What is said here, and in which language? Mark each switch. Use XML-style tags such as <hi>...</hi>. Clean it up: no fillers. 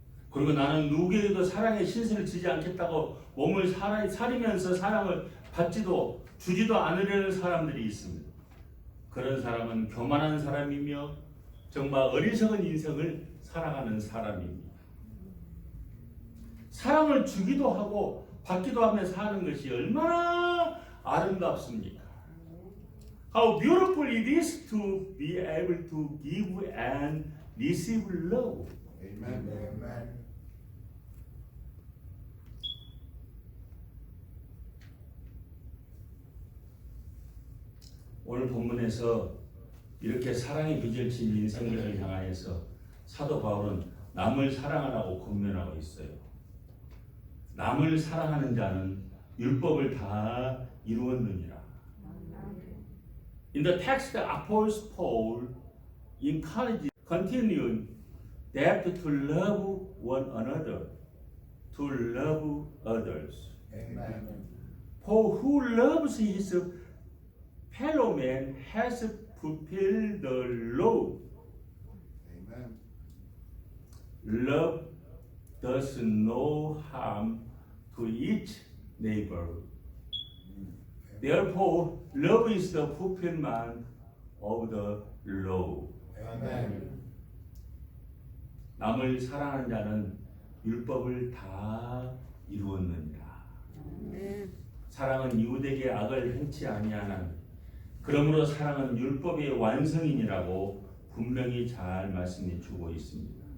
<ko>그리고 나는 누구에게도 사랑의 신세를 지지 않겠다고 몸을 사리면서 사랑을 받지도 주지도 않으려는 사람들이 있습니다. 그런 사람은 교만한 사람이며 정말 어리석은 인생을 살아가는 사람입니다. 사랑을 주기도 하고 받기도 하며 사는 것이 얼마나 아름답습니까?</ko> <en>How beautiful it is to be able to give and receive love.</en> <ko>아멘. 오늘 본문에서 이렇게 사랑의 빚을 진 인생들을 향하여서 사도 바울은 남을 사랑하라고 권면하고 있어요. 남을 사랑하는 자는 율법을 다 이루었느니라.</ko> <en>In the text, Apostle Paul encouraged continued that to love one another, to love others.</en> <ko>아멘.</ko> <en>For who loves his fellow man has fulfilled the law.</en> <ko>아멘.</ko> <en>Love does no harm to each neighbor. Therefore, love is the fulfillment of the law.</en> <ko>아멘. 남을 사랑하는 자는 율법을 다 이루었느니라. 사랑은 이웃에게 악을 행치 아니하나니 그러므로 사랑은 율법의 완성이니라고 분명히 잘 말씀해 주고 있습니다.</ko>